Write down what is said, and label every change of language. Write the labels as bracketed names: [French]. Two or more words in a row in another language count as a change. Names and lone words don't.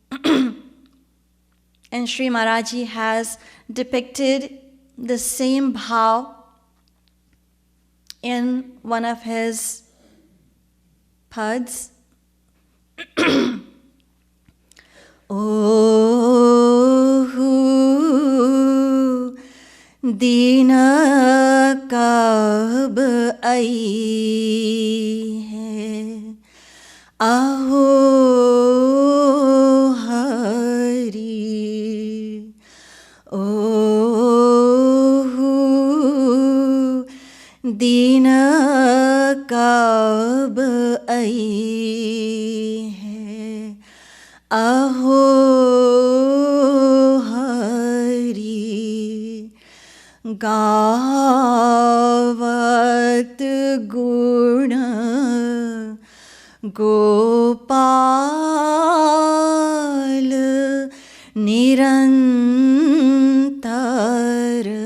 [English] And Sri Maharaji has depicted the same bhav in one of his pads. [Hindi] ओह, दिना कब आयी है, अहो हरि, ओह, दिना कब आयी है, अहो हरि, गावत गुण गोपाल निरंतर,